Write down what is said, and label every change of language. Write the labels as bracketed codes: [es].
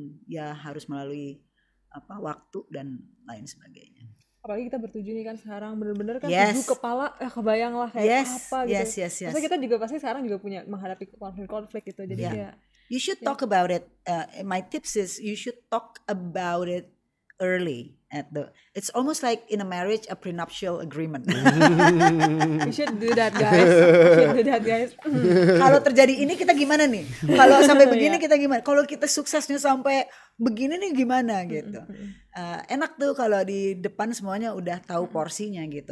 [id] Ya harus melalui waktu dan lain sebagainya. Apalagi kita bertujuh nih kan sekarang bener-bener kan tujuh kepala kebayang lah kayak apa gitu. Maksudnya kita juga pasti sekarang juga punya menghadapi konflik gitu. Jadi ya [en] you should talk about it. My tips is you should talk about it early. It's almost like in a marriage a prenuptial agreement. We should do that guys. [id] Kalau terjadi ini kita gimana nih? Kalau sampai begini kita gimana? Kalau kita suksesnya sampai begini nih gimana gitu. Enak tuh kalau di depan semuanya udah tahu porsinya gitu.